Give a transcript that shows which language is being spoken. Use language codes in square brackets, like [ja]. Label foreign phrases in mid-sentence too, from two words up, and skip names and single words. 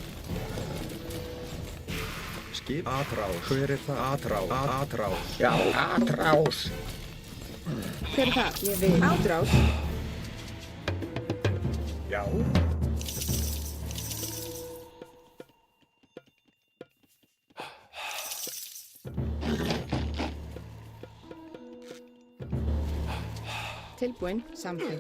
[is] Skip. Atrás. Hver það? Atrás. Atrás. Já, atrás. Hver það? Ég vil. Átrás. Já. Tilbúin, samþykkt.